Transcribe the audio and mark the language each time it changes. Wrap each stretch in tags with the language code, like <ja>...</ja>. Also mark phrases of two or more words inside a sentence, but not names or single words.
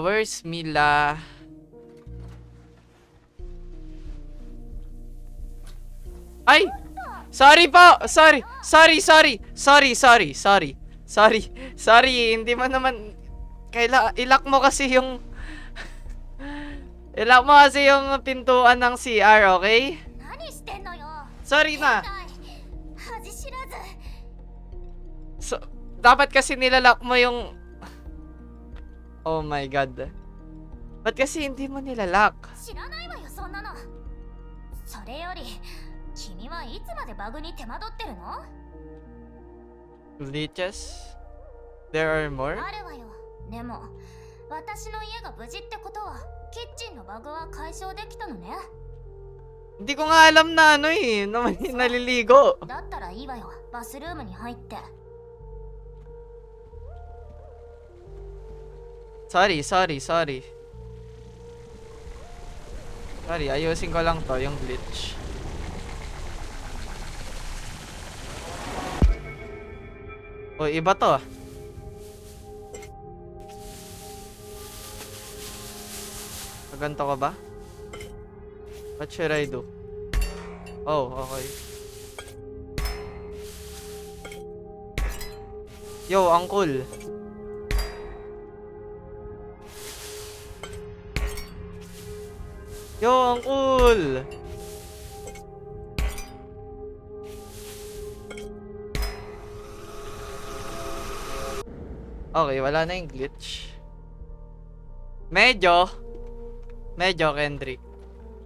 <en>Where's Mila? Ay!</en> <tl>Sorry po! Sorry! Hindi mo naman... Ilak mo kasi yung... Ilak mo kasi yung pintuan ng CR, okay?</tl> <ja>何してんのよ。</ja> <tl>Sorry na!</tl> <ja>恥知らず。</ja> <tl>So, dapat kasi nilalak mo yung...</tl> <en>Oh my god.</en> <tl>Ba't kasi hindi mo nilalak?</tl> <ja>知らないわよそんなの。それより君はいつまでバグに手間取ってるの？</ja> <en>Glitches? There are more?</en> <ja>あるわよ。でも私の家が無事ってことはキッチンのバグは解消できたのね。</ja> <tl>Hindi ko nga alam na ano eh, na naliligo.</tl> <ja>だったらいいわよ。バスルームに入って。</ja> <tl>Sorry, ayusin ko lang to, yung glitch. O, iba to ah. Ganto ka ba?</tl> <en>What should I do? Oh, okay. Yo, uncle. Yo, uncle.</en> <tl>Okay, wala na yung glitch. Medyo, Kendrick.</tl>